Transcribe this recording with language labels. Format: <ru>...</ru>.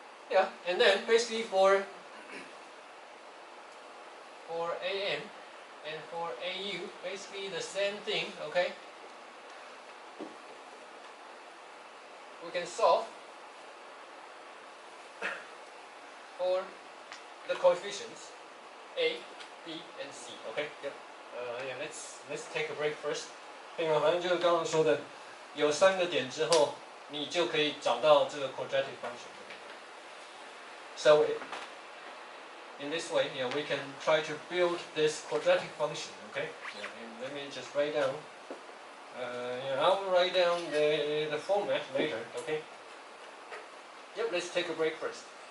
<en>Yeah, and then basically for AM and for AU, basically the same thing, okay? We can solve for the coefficients a, b, and c. Okay. Yep. Yeah. Let's take a break first.</en> <zh>反正就是刚刚说的，有3个点之后，你就可以找到这个 quadratic function.</zh> <en>So in this way, we can try to build this quadratic function. Okay. And let me just write down. I will write down the format later. Okay. Yep. Let's take a break first.</en>